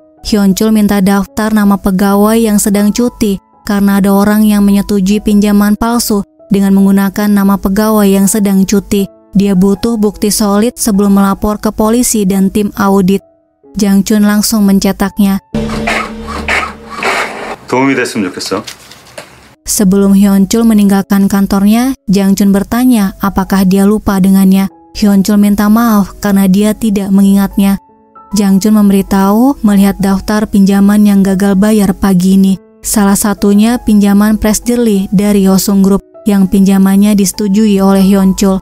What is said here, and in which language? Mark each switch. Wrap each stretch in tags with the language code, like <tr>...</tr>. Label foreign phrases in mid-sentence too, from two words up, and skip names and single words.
<id>Hyunchul minta daftar nama pegawai yang sedang cuti karena ada orang yang menyetujui pinjaman palsu dengan menggunakan nama pegawai yang sedang cuti. Dia butuh bukti solid sebelum melapor ke polisi dan tim audit. Jang-chun langsung mencetaknya.</id> <ko>도움이 됐으면 좋겠어.</ko> <id>Sebelum Hyunchul meninggalkan kantornya, Jang-chun bertanya apakah dia lupa dengannya. Hyunchul minta maaf karena dia tidak mengingatnya. Jang-chun memberitahu melihat daftar pinjaman yang gagal bayar pagi ini. Salah satunya pinjaman Press Dearly dari Hosung Group yang pinjamannya disetujui oleh Hyunchul.</id>